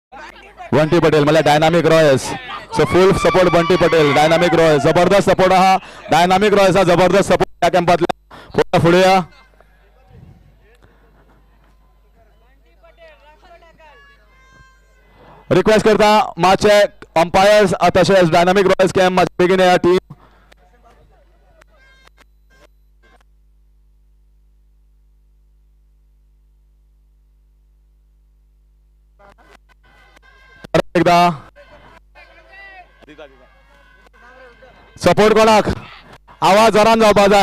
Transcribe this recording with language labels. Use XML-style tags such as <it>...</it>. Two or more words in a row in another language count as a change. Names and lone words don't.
<mr>बंटी पटेल मला डायनामिक रॉयल्स.</mr> <en>so full support</en> <mr>बंटी पटेल डायनामिक रॉयल्स. जबरदस्त सपोर्ट हा डायनामिक रॉयल्स हा जबरदस्त सपोर्ट या कॅम्पातला. पुढे या.</mr> <kok>रिक्वेस्ट करता मातशे अंपायर्स तशेंच डायनामिक रॉयल्स कॅम्प मातशे बेगीन या टीम. एकदा सपोर्ट कोणाक आवाज जोरान जावपा जाय.</kok>